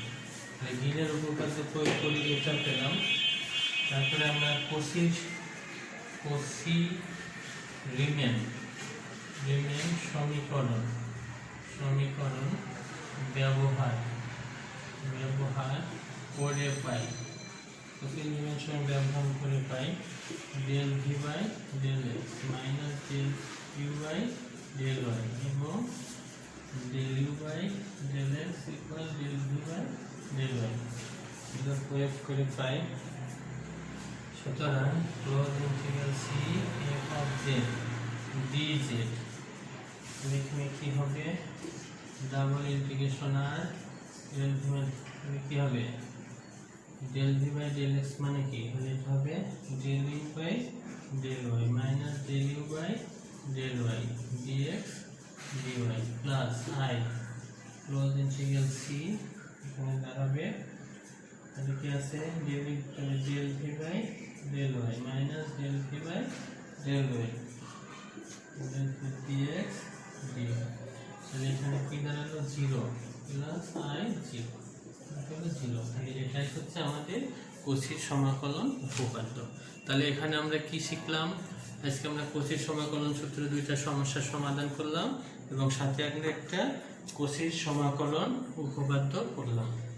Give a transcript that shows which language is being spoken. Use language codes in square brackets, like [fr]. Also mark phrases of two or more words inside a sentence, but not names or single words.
[bn] গ্রিনের উপপাদ্য প্রয়োগ করে এটা পেলাম। তারপরে আমরা কোসি রিমেন সমীকরণ ব্যবহার করে পাই। কোসি রিমেন সমীকরণ ব্যবহার করে পাই [en] del v by del x minus del u by del y [bn] এবং [en] del u by del x equal del v by del y [bn] এটা প্রয়োগ করে পাই। সুতরাং [en] close integral c f of z dz [bn] এখানে কি হবে [en] double integration [bn] আর [en] del v [bn] কি হবে [en] del v by del x [bn] মানে কি হলে হবে [en] del u by del y minus del u by del y dx dy plus I close integral c [bn] এখানে দাঁড়াবে তাহলে কি আছে [en] del v by del y minus del v by del y dx dy [bn] তাহলে এখানে কি দাঁড়ালো [en] 0 plus I 0 [bn] তাহলে 0 তাহলে এটাই হচ্ছে আমাদের কোসির সমাকলন উপপাদ্য। তাহলে এখানে আমরা কি শিখলাম আজকে আমরা কোসির সমাকলন সূত্রে দুইটা সমস্যার সমাধান করলাম এবং সাথে একটা কোসির সমাকলন উপপাদ্য করলাম।